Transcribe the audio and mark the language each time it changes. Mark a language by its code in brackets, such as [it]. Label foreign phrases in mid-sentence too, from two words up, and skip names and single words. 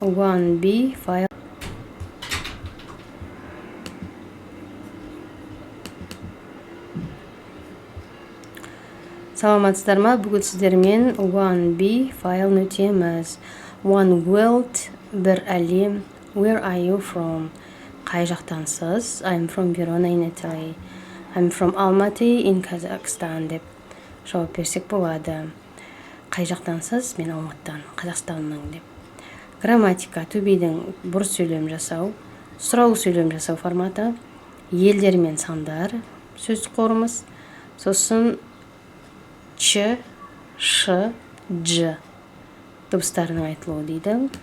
[kk] 1b файл. Саламатсыздар ма? Бүгін сіздермен 1b файлын өтеміз. [en] One world, [kk] бір әлем. [en] Where are you from? [kk] Қай жақтансыз? [en] I'm from Verona in Italy. I'm from Almaty in Kazakhstan [kk] деп жауап берсек болады. Қай жақтансыз? Мен Алматыдан, Қазақстанның деп. Грамматика, төбейдің бұрыс сөйлем жасау, сұраулы сөйлем жасау форматы, елдер мен сандар, сөз қорымыз, сосын ч, ш, дж дыбыстарының айтылуы дейді.